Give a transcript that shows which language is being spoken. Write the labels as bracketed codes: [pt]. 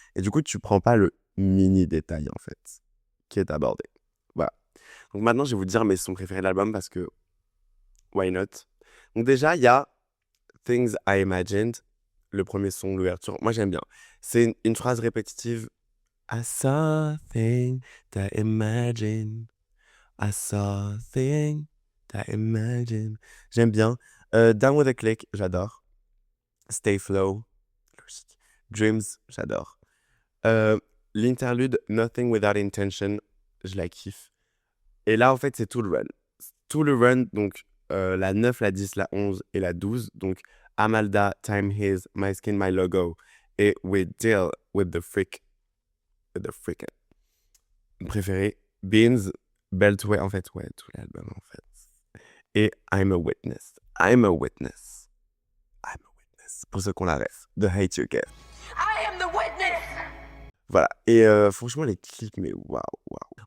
[fr] Et du coup, tu prends pas le mini détail, en fait, qui est abordé. Voilà. Donc maintenant, je vais vous dire mes sons préférés de l'album parce que [en] why not? [fr] Donc déjà, il y a Things I Imagined, le premier son, l'ouverture. Moi, j'aime bien. C'est une phrase répétitive. [en] I saw a thing that I imagined. I saw a thing that I imagined. [fr] J'aime bien. Down with a Click, j'adore. Stay Flow, logique. Dreams, j'adore. L'interlude Nothing Without Intention, je la kiffe. Et là, en fait, c'est tout le run. Tout le run, donc la 9, la 10, la 11 et la 12. Donc Amalda, Time His, My Skin, My Logo. Et We Deal with the Freak. With the Freak. Préféré, Beans, Beltway, en fait, ouais, tout l'album, en fait. Et I'm a Witness. I'm a Witness. I'm a Witness. Pour ceux qu'on la ref. The Hate You Give. [en] I am the witness! [fr] Voilà. Et franchement, les clips, mais waouh, waouh.